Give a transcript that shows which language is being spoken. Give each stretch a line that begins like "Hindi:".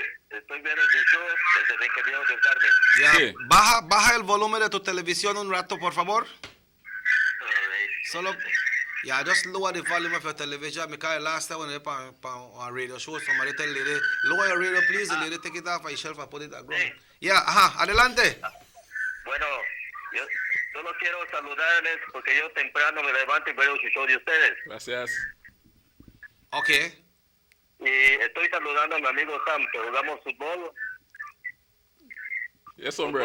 Spanish: Estoy viendo su show desde Benque Viejo del Carmen. Ya, Sí. baja el volumen de tu televisión un rato, por favor.
English: Solo, just lower the volume of your television because last time when I on radio show, somebody tell lady, lower your radio please, the lady take it off my shelf and put it at ground.
Spanish: Yeah, adelante. Bueno, yo solo quiero saludarles porque yo temprano me levanto y veo su show de ustedes. Gracias. Ok. Y estoy saludando a mi amigo Sam, que jugamos fútbol. Yes, hombre.